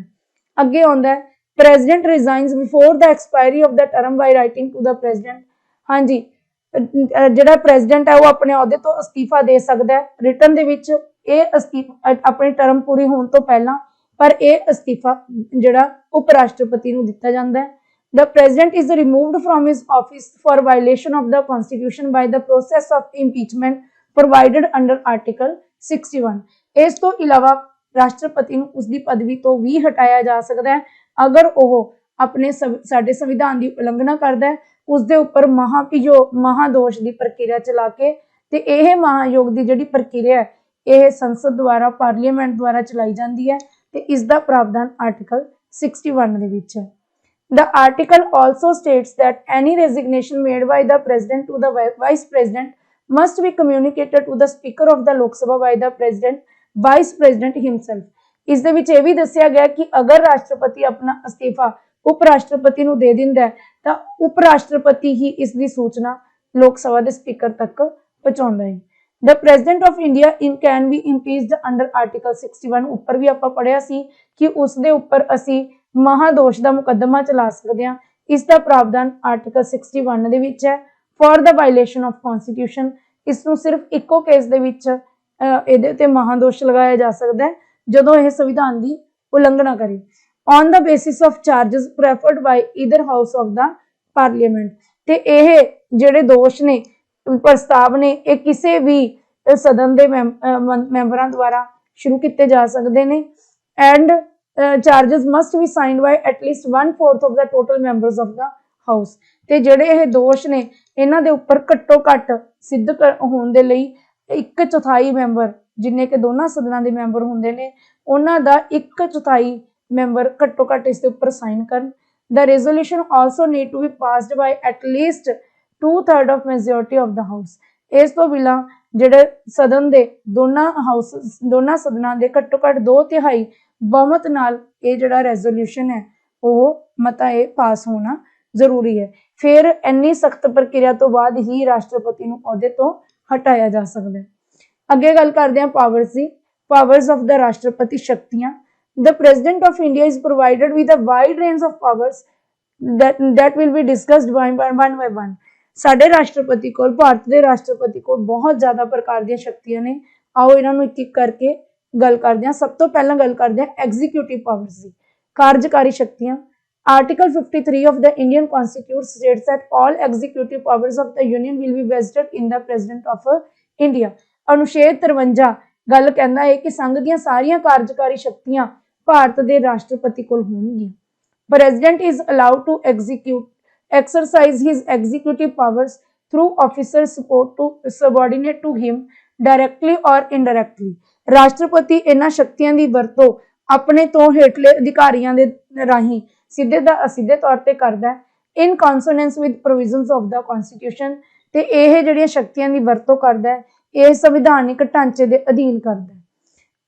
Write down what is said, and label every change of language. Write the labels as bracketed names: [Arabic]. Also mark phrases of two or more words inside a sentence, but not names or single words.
[Punjabi] ਅੱਗੇ ਆਉਂਦਾ ਹੈ [English] President resigns before the expiry of the term by writing to the president. [Punjabi] ਹਾਂਜੀ, ਜਿਹੜਾ ਪ੍ਰੈਜ਼ੀਡੈਂਟ ਹੈ ਉਹ ਆਪਣੇ ਅਹੁਦੇ ਤੋਂ ਅਸਤੀਫਾ ਦੇ ਸਕਦਾ ਹੈ ਰਿਟਨ ਦੇ ਵਿੱਚ। ਇਹ ਅਸਤੀਫਾ ਆਪਣੀ ਟਰਮ ਪੂਰੀ ਹੋਣ ਤੋਂ ਪਹਿਲਾਂ, ਪਰ ਇਹ ਅਸਤੀਫਾ ਜਿਹੜਾ ਉਪ ਰਾਸ਼ਟਰਪਤੀ ਨੂੰ ਦਿੱਤਾ ਜਾਂਦਾ ਹੈ। [English] The president is removed from his office for violation of the constitution by the process of impeachment provided under article 61। [Punjabi] ਇਸ ਤੋਂ ਇਲਾਵਾ ਰਾਸ਼ਟਰਪਤੀ ਨੂੰ ਉਸਦੀ ਪਦਵੀ ਤੋਂ ਵੀ ਹਟਾਇਆ ਜਾ ਸਕਦਾ ਹੈ ਅਗਰ ਉਹ ਆਪਣੇ ਸਾਡੇ ਸੰਵਿਧਾਨ ਦੀ ਉਲੰਘਣਾ ਕਰਦਾ ਹੈ, ਉਸਦੇ ਉੱਪਰ ਮਹਾਦੋਸ਼ ਦੀ ਪ੍ਰਕਿਰਿਆ ਚਲਾ ਕੇ। ਤੇ ਇਹ ਮਹਾਯੋਗ ਦੀ ਜਿਹੜੀ ਪ੍ਰਕਿਰਿਆ ਹੈ ਇਹ ਸੰਸਦ ਦੁਆਰਾ ਪਾਰਲੀਮੈਂਟ ਦੁਆਰਾ ਚਲਾਈ ਜਾਂਦੀ ਹੈ ਤੇ ਇਸ ਦਾ ਪ੍ਰਾਵਧਾਨ ਆਰਟੀਕਲ 61 ਦੇ ਵਿੱਚ ਹੈ। [English] The article also states that any resignation made by the president to the vice president must be communicated to the speaker of the Lok Sabha by the vice president himself। [Punjabi] ਇਸ ਦੇ ਵਿੱਚ ਇਹ ਵੀ ਦੱਸਿਆ ਗਿਆ ਕਿ ਅਗਰ ਰਾਸ਼ਟਰਪਤੀ ਆਪਣਾ ਅਸਤੀਫਾ ਉਪ ਰਾਸ਼ਟਰਪਤੀ ਨੂੰ ਦੇ ਦਿੰਦਾ ਹੈ ਤਾਂ ਉਪ ਰਾਸ਼ਟਰਪਤੀ ਹੀ ਇਸ ਦੀ ਸੂਚਨਾ ਲੋਕ ਸਭਾ ਦੇ ਸਪੀਕਰ ਤੱਕ ਪਹੁੰਚਾਉਂਦਾ ਹੈ। [English] The president of India can be impeached under article 61। [Punjabi] ਉੱਪਰ ਵੀ ਆਪਾਂ ਪੜ੍ਹਿਆ ਸੀ ਕਿ ਉਸ ਦੇ ਉੱਪਰ ਅਸੀਂ ਮਹਾਦੋਸ਼ ਦਾ ਮੁਕੱਦਮਾ ਚਲਾ ਸਕਦੇ ਹਾਂ। ਇਸ ਦਾ ਪ੍ਰਾਵਧਾਨ ਆਰਟੀਕਲ 61 ਦੇ ਵਿੱਚ ਹੈ। [English] For the violation of constitution, [Punjabi] ਇਸ ਨੂੰ ਸਿਰਫ ਇੱਕੋ ਕੇਸ ਦੇ ਵਿੱਚ ਇਹਦੇ ਤੇ ਮਹਾਦੋਸ਼ ਲਗਾਇਆ ਜਾ ਸਕਦਾ ਹੈ ਜਦੋਂ ਇਹ ਸੰਵਿਧਾਨ ਦੀ ਉਲੰਘਣਾ ਕਰੇ। [English] On the basis of charges preferred by either house of the parliament. [Punjabi] ਤੇ ਇਹ ਜਿਹੜੇ ਦੋਸ਼ ਨੇ, ਪ੍ਰਸਤਾਵ ਨੇ, ਇਹ ਕਿਸੇ ਵੀ ਸਦਨ ਦੇ ਮੈਂਬਰਾਂ ਦੁਆਰਾ ਸ਼ੁਰੂ ਕੀਤੇ ਜਾ ਸਕਦੇ ਨੇ। [English] ਐਂਡ charges must be signed by at least 1/4 of the total members of the house। [Punjabi] ਤੇ ਜਿਹੜੇ ਇਹ ਦੋਸ਼ ਨੇ ਇਹਨਾਂ ਦੇ ਉੱਪਰ ਘੱਟੋ ਘੱਟ ਸਿੱਧ ਹੋਣ ਦੇ ਲਈ 1/4 ਮੈਂਬਰ, ਜਿੰਨੇ ਕਿ ਦੋਨਾਂ ਸਦਨਾਂ ਦੇ ਮੈਂਬਰ ਹੁੰਦੇ ਨੇ, ਉਹਨਾਂ ਦਾ 1/4 ਮੈਂਬਰ ਘੱਟੋ ਘੱਟ ਇਸ ਦੇ ਉੱਪਰ ਸਾਈਨ ਕਰਨ। [English] The resolution also need to be passed by at least 2/3 of majority of the house। [Punjabi] ਇਸ ਤੋਂ ਬਿਨਾਂ ਜਿਹੜੇ ਸਦਨ ਦੇ ਦੋਨਾਂ ਸਦਨਾਂ ਦੇ ਘੱਟੋ ਘੱਟ 2/3 ਬਹੁਮਤ ਨਾਲ ਇਹ ਜਿਹੜਾ ਰੈਜ਼ੋਲੂਸ਼ਨ ਹੈ ਉਹ ਮਤਾ ਇਹ ਪਾਸ ਹੋਣਾ ਜ਼ਰੂਰੀ ਹੈ। ਫਿਰ ਇੰਨੀ ਸਖਤ ਪ੍ਰਕਿਰਿਆ ਤੋਂ ਬਾਅਦ ਹੀ ਰਾਸ਼ਟਰਪਤੀ ਨੂੰ ਅਹੁਦੇ ਤੋਂ ਹਟਾਇਆ ਜਾ ਸਕਦਾ ਹੈ। ਅੱਗੇ ਗੱਲ ਕਰਦੇ ਹਾਂ ਪਾਵਰਸ ਦੀ। [English] Powers of the [Punjabi] ਰਾਸ਼ਟਰਪਤੀ, ਸ਼ਕਤੀਆਂ। [English] The President of India is provided with a wide range of powers that will be discussed one by one। [Punjabi] ਸਾਡੇ ਰਾਸ਼ਟਰਪਤੀ ਕੋਲ, ਭਾਰਤ ਦੇ ਰਾਸ਼ਟਰਪਤੀ ਕੋਲ ਬਹੁਤ ਜ਼ਿਆਦਾ ਪ੍ਰਕਾਰ ਦੀਆਂ ਸ਼ਕਤੀਆਂ ਨੇ। ਆਓ ਇਹਨਾਂ ਨੂੰ ਇੱਕ ਇੱਕ ਕਰਕੇ ਗੱਲ ਕਰਦੇ ਹਾਂ। ਸਭ ਤੋਂ ਪਹਿਲਾਂ ਗੱਲ ਕਰਦੇ ਹਾਂ [English] executive powers [Punjabi] ਦੀ, ਕਾਰਜਕਾਰੀ ਸ਼ਕਤੀਆਂ। [English] ਆਰਟੀਕਲ 53 of the Indian Constitution states that all executive powers of the Union will be vested in the President of India। [Punjabi] ਅਨੁਛੇਦ 53 ਗੱਲ ਕਹਿੰਦਾ ਹੈ ਕਿ ਸੰਘ ਦੀਆਂ ਸਾਰੀਆਂ ਕਾਰਜਕਾਰੀ ਸ਼ਕਤੀਆਂ ਭਾਰਤ ਦੇ ਰਾਸ਼ਟਰਪਤੀ ਕੋਲ ਹੋਣਗੀਆਂ। [English] President is allowed to exercise his executive powers through officers subordinate to him directly or indirectly। [Punjabi] ਰਾਸ਼ਟਰਪਤੀ ਇਹਨਾਂ ਸ਼ਕਤੀਆਂ ਦੀ ਵਰਤੋਂ ਆਪਣੇ ਤੋਂ ਹੇਠਲੇ ਅਧਿਕਾਰੀਆਂ ਦੇ ਰਾਹੀਂ ਸਿੱਧੇ ਜਾਂ ਅਸਿੱਧੇ ਤੌਰ ਤੇ ਕਰਦਾ ਹੈ। [English] In consonance with provisions of the constitution. [Punjabi] ਤੇ ਇਹ ਜਿਹੜੀਆਂ ਸ਼ਕਤੀਆਂ ਦੀ ਵਰਤੋਂ ਕਰਦਾ ਹੈ ਇਹ ਸੰਵਿਧਾਨਿਕ ਢਾਂਚੇ ਦੇ ਅਧੀਨ ਕਰਦਾ ਹੈ।